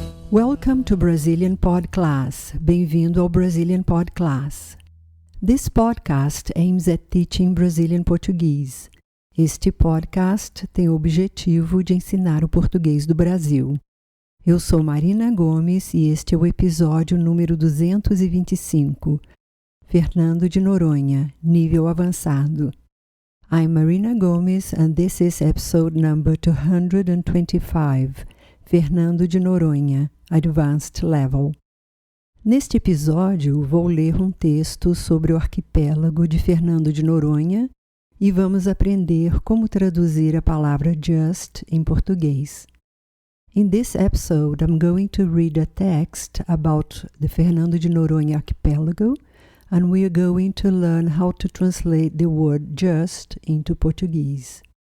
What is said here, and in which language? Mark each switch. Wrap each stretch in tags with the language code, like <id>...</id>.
<en>Welcome to Brazilian Pod Class.</en> <pt>Bem-vindo ao Brazilian Pod Class.</pt> <en>This podcast aims at teaching Brazilian Portuguese.</en> <pt>Este podcast tem o objetivo de ensinar o português do Brasil. Eu sou Marina Gomes e este é o episódio número 225. Fernando de Noronha, nível avançado.</pt> <en>I'm Marina Gomes and this is episode number 225. Fernando de Noronha, Advanced Level.</en> <pt>Neste episódio, vou ler um texto sobre o arquipélago de Fernando de Noronha e vamos aprender como traduzir a palavra just em português.</pt> <en>In this episode, I'm going to read a text about the Fernando de Noronha archipelago, and we are going to learn how to translate the word just into Portuguese.</en>